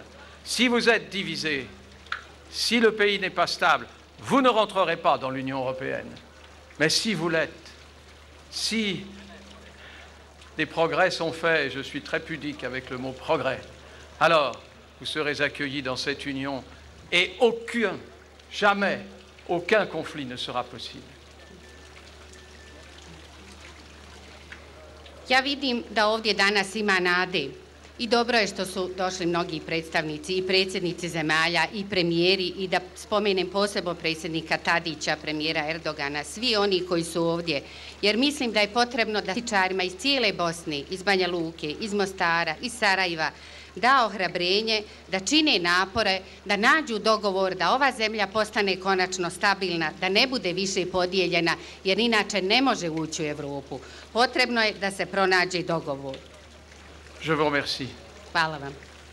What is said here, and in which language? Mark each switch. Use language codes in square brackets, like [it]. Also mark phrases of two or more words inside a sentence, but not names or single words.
[fr] Si vous êtes divisés, si le pays n'est pas stable, vous ne rentrerez pas dans l'Union européenne. Mais si vous l'êtes, si des progrès sont faits, et je suis très pudique avec le mot progrès, alors vous serez accueillis dans cette union et jamais aucun conflit ne sera possible. [bs] Ja vidim da ovdje danas ima nade i dobro je što su došli mnogi predstavnici i predsjednici zemalja i premijeri i da spomenem posebno predsjednika Tadića, premijera Erdogana, svi oni koji su ovdje, jer mislim da je potrebno da političarima iz cijele Bosne, iz Banja Luke, iz Mostara, iz Sarajeva, da ohrabrenje, da čine napore, da nađu dogovor, da ova zemlja postane konačno stabilna, da ne bude više podijeljena, jer inače ne može ući u Evropu. Potrebno je da se pronađe dogovor. [fr] Je vous remercie. [bs] Hvala vam.